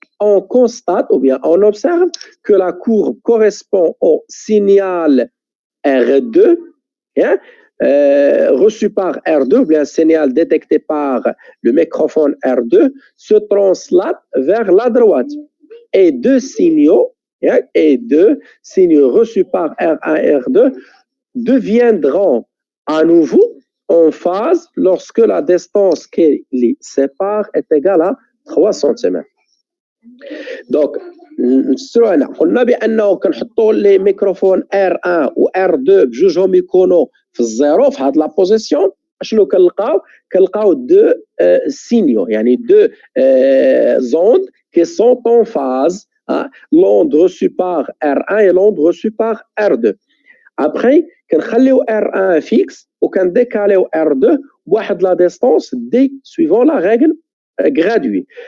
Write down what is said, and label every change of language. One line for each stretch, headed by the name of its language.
French: On constate ou bien on observe que la courbe correspond au signal R2 reçu par R2 ou bien un signal détecté par le microphone R2 se translate vers la droite et deux signaux reçus par R1 et R2 deviendront à nouveau en phase lorsque la distance qui les sépare est égale à 3 cm.
Arabic: Donc, قلنا بانه كنحطوا لي ميكروفون R1 و R2 بجوجهم يكونوا في الزيرو في هاد لا بوزيسيون. شنو كنلقاو دو سينيو يعني دو زوند
French: qui sont en phase, l'onde reçue par R1 et l'onde reçue par R2. Après,
Arabic: كنخليو
French: R1 fixe
Arabic: وكنديكاليو
French: R2 بواحد لا ديستونس D suivant la règle graduée.